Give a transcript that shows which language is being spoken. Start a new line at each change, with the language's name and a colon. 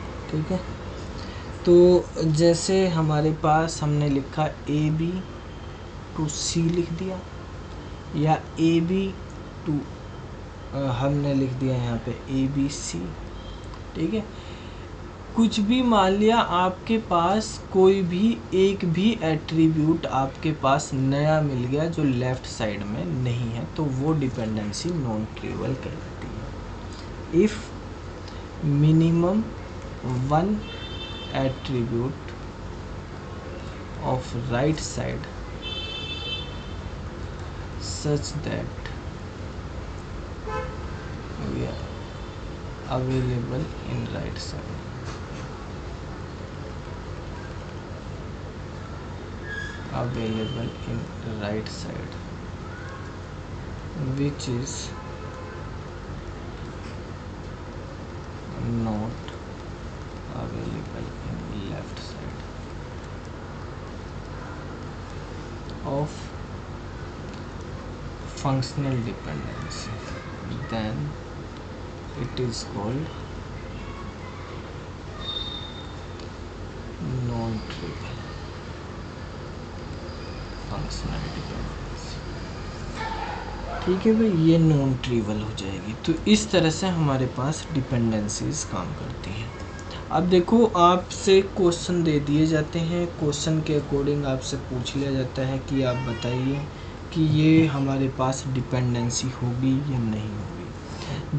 Hindi: ठीक है, तो जैसे हमारे पास हमने लिखा AB टू C लिख दिया, या AB टू हमने लिख दिया यहाँ पे ABC। ठीक है, कुछ भी मान लिया आपके पास कोई भी एक भी एट्रीब्यूट आपके पास नया मिल गया जो लेफ्ट साइड में नहीं है, तो वो डिपेंडेंसी नॉन ट्रिवल कहलाती है।
English: If minimum 1 attribute of right side such that we are available in right side, available in right side, which is not available in left side. functional dependency, then it is called non-trivial functional dependency।
Hindi: ठीक है भाई, ये non trivial हो जाएगी। तो इस तरह से हमारे पास डिपेंडेंसीज काम करती हैं। अब देखो, आपसे क्वेश्चन दे दिए जाते हैं, क्वेश्चन के अकॉर्डिंग आपसे पूछ लिया जाता है कि आप बताइए कि ये हमारे पास डिपेंडेंसी होगी या नहीं होगी।